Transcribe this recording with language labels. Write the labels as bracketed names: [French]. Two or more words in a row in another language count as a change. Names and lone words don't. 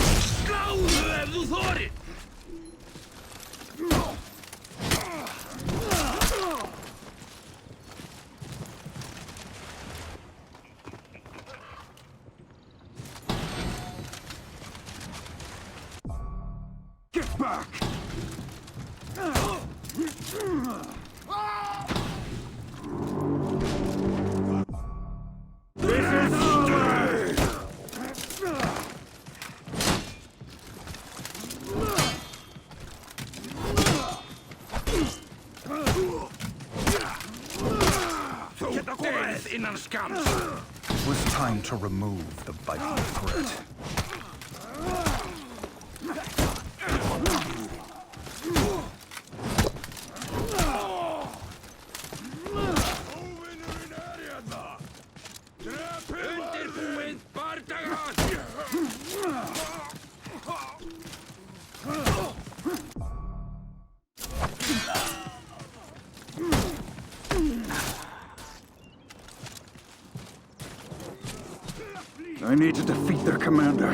[Icelandic] Sláðu ef þú þorir! [English] Get back! This is ours! [Icelandic] Þú deyrð innan skamms! [English] It was time to remove the Viking threat. [Icelandic] Undirbúið bardaga! [English] I need to defeat their commander.